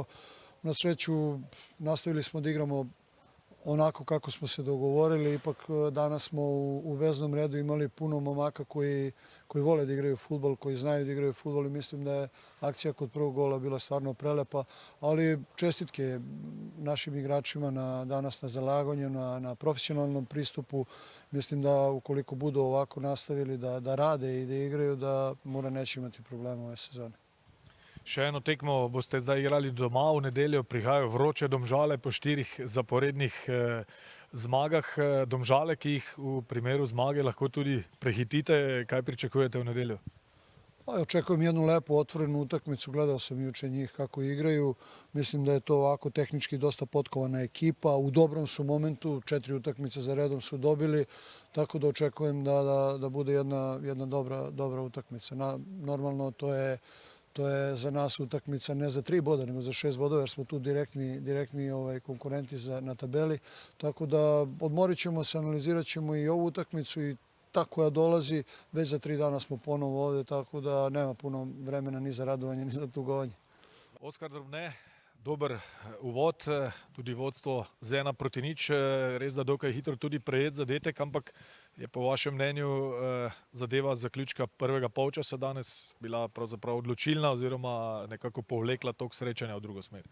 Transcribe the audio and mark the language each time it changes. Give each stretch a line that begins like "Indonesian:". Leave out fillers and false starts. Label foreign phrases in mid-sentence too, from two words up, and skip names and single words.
Serbian: Na sreću nastavili smo da igramo onako kako smo se dogovorili, ipak danas smo u veznom redu imali puno momaka koji vole da igraju fudbal, koji znaju da igraju fudbal i mislim da je akcija kod prvog gola bila stvarno prelepa, ali čestitke našim igračima danas na zalaganju, na profesionalnom pristupu. Mislim da ukoliko budu ovako nastavili da rade i da igraju, da Mura neće imati problema ove sezone.
Slovenian: Še eno tekmo boste zdaj igrali doma, v nedeljo prihajajo vroče Domžale po 4 zaporednih zmagah. Domžale, ki jih v primeru zmage lahko tudi prehitite, kaj pričakujete v nedeljo?
Serbian: Očekujem jednu lepu otvorenu utakmicu, gledao sam juče njih kako igraju. Mislim da je to ovako tehnički dosta potkovana ekipa, u dobrom su momentu, 4 utakmice za redom su dobili, tako da očekujem da bude jedna dobra utakmica. Normalno to je za nas utakmica ne za 3 boda, nego za 6 bodova, jer smo tu direktni konkurenti na tabeli. Tako da odmorit ćemo se, analizirat ćemo i ovu utakmicu i ta koja dolazi. Već za 3 dana smo ponovo ovdje, tako da nema puno vremena ni za radovanje, ni za tugovanje.
Slovenian: Oskar Drobne, dober uvod, tudi vodstvo z 1-0, res da dokaj hitro tudi prejet zadetek, ampak je po vašem mnenju zadeva zaključka prvega polčasa danes bila pravzaprav odločilna oziroma nekako povlekla tok srečanja v drugo smer?